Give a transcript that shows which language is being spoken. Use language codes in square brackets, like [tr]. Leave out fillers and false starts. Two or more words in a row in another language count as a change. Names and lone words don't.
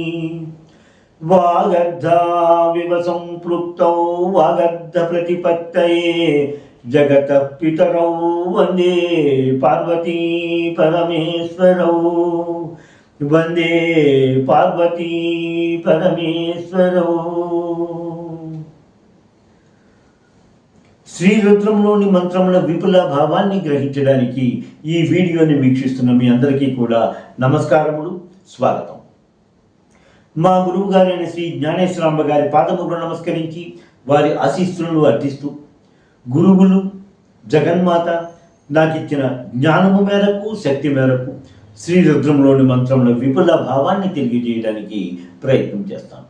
[sa] वागर्धाविव सम्पृक्तौ वागर्धप्रतिपत्तये जगतः पितरौ वन्दे पार्वती परमेश्वरौ वंदे पार्वती परमेश्वरौ। [te] శ్రీరుద్రంలోని మంత్రముల విపుల భావాన్ని గ్రహించడానికి ఈ వీడియోని వీక్షిస్తున్న మీ అందరికీ కూడా నమస్కారములు, స్వాగతం. మా గురువు గారైన శ్రీ జ్ఞానేశ్వరాంబ గారి పాదములను నమస్కరించి వారి ఆశీస్సులను అర్థిస్తూ, గురువులు జగన్మాత నాకు ఇచ్చిన జ్ఞానము మేరకు శక్తి మేరకు శ్రీరుద్రంలోని మంత్రముల విపుల భావాన్ని తెలియజేయడానికి ప్రయత్నం చేస్తాను.